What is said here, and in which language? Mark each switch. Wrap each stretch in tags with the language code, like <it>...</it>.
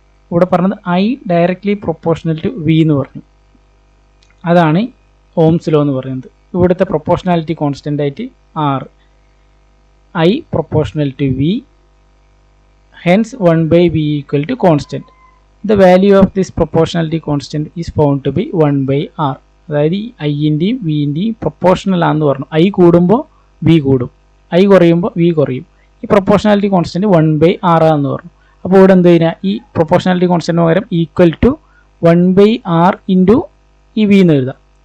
<ml>ഇവിടെ പറഞ്ഞത്</ml> <en>I directly proportional to V</en> <ml>എന്ന് പറഞ്ഞു. അതാണ് ഓംസ് ലോ എന്ന് പറയുന്നത്. ഇവിടുത്തെ പ്രൊപ്പോർഷണാലിറ്റി കോൺസ്റ്റൻ്റ് ആയിട്ട് R, I proportional to V,</ml> <en>hence 1/v equal to constant. The value of this proportionality constant is found to be 1/r.</en> <ml>അതായത് ഐൻ്റെയും വിൻ്റെയും പ്രൊപ്പോർഷണൽ ആണെന്ന് പറഞ്ഞു. ഐ കൂടുമ്പോൾ വി കൂടും, ഐ കുറയുമ്പോൾ വി കുറയും. ഈ പ്രൊപ്പോർഷണാലിറ്റി കോൺസ്റ്റൻറ്റ് 1/r ആണെന്ന് പറഞ്ഞു. അപ്പോൾ ഇവിടെ എന്ത് കഴിഞ്ഞാൽ ഈ പ്രൊപ്പോർഷണാലിറ്റി കോൺസ്റ്റൻറ്റിന് പകരം ഈക്വൽ ടു 1/r ഇൻറ്റു ഈ വി എന്ന് എഴുതാം.</ml>